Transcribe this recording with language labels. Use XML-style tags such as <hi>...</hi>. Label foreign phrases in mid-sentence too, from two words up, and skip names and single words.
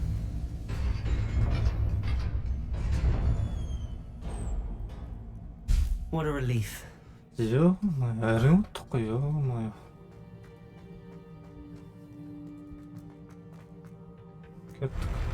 <en>What a relief.</en> <kk>Әрең ұттық қой, ё-мое. Кеттік.</kk>